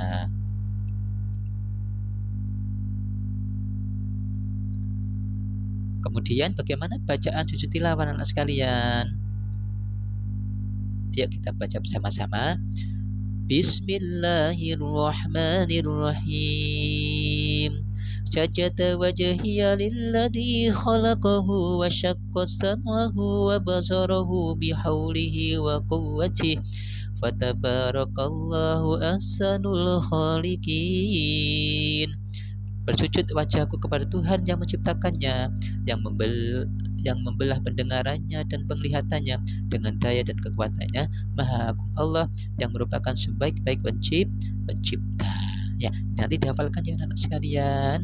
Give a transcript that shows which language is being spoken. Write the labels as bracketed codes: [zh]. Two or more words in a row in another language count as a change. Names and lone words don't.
[id] Kemudian bagaimana bacaan sujud tilawah anak sekalian? Yuk kita baca bersama-sama. Bismillahirrahmanirrahim. [ar] سجد وجهي للذي خلقه وشق سمعه وبصره بحوله وقوته. فتبارك الله أحسن الخالقين. [id] Bersujud wajahku kepada Tuhan yang menciptakannya, yang membelah pendengarannya dan penglihatannya dengan daya dan kekuatannya. Maha Agung Allah yang merupakan sebaik-baik pencipta. Ya, nanti dihafalkan ya anak sekalian.